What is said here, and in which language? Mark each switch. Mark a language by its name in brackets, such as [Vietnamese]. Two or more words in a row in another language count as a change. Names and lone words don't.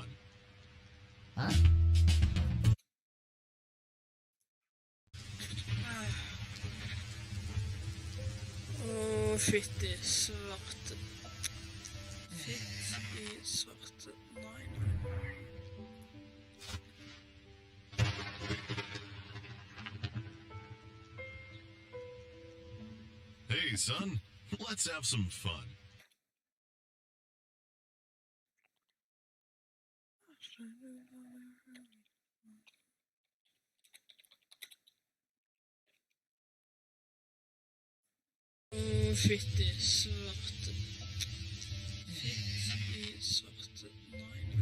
[Norwegian] Huh? Fytti svarte. Fytti svarte. Nei. [English] Hey, son, let's have some fun. [Norwegian] Fytti svarte. Fytti svarte. Nei.